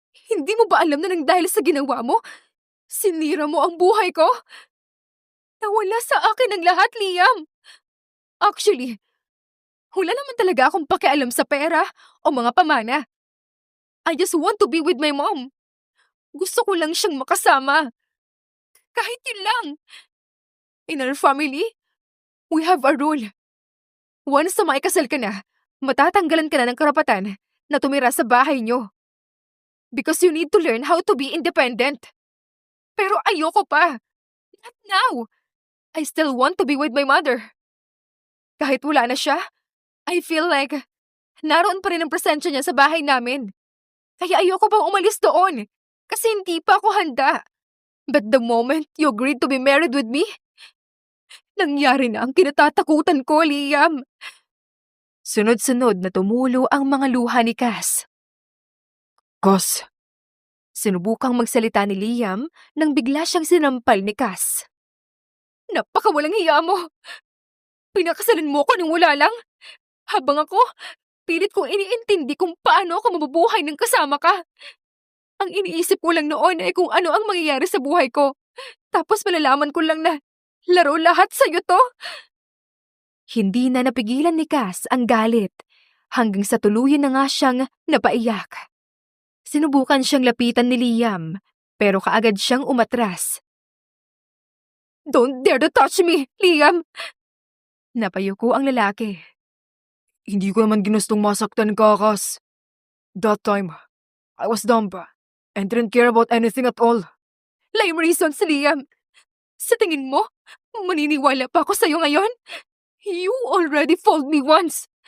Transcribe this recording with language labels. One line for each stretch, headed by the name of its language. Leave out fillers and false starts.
Filipino: Hindi mo ba alam na nang dahil sa ginawa mo, sinira mo ang buhay ko? Nawala sa akin ang lahat, Liam.
English: Actually,
Filipino: wala naman talaga akong pakialam sa pera o mga pamana.
English: I just want to be with my mom.
Filipino: Gusto ko lang siyang makasama. Kahit yun lang.
English: In our family, we have a rule. Once
Filipino: na maikasal ka na, matatanggalan ka na ng karapatan na tumira sa bahay niyo.
English: Because you need to learn how to be independent.
Filipino: Pero ayoko pa.
English: Not now. I still want to be with my mother.
Filipino: Kahit wala na siya,
English: I feel like
Filipino: naroon pa rin ang presensya niya sa bahay namin. Kaya ayoko pang umalis doon. Kasi hindi pa ako handa.
English: But the moment you agreed to be married with me,
Filipino: nangyari na ang kinatatakutan ko,
English: Liam.
Filipino: Sunod-sunod na tumulo ang mga luha ni Cass. Kas, Sinubukang magsalita ni Liam nang bigla siyang sinampal ni Cass. Napakawalang hiya mo! Pinakasalan mo ko nang wala lang. Habang ako, pilit kong iniintindi kung paano ako mabubuhay ng kasama ka. Ang iniisip ko lang noon ay kung ano ang mangyayari sa buhay ko. Tapos malalaman ko lang na laro lahat sa'yo to. Hindi na napigilan ni Cass ang galit hanggang sa tuluyan na nga siyang napaiyak. Sinubukan siyang lapitan ni Liam pero kaagad siyang umatras.
English: Don't dare to touch me, Liam!
Filipino: Napayuko ang lalaki. hindi ko naman ginustong masaktan ka, Kas.
English: That time, I was dumb and didn't care about anything at all. Lame reasons, Liam.
Filipino: Sa tingin mo, maniniwala pa ako sa'yo ngayon?
English: You already fooled me once.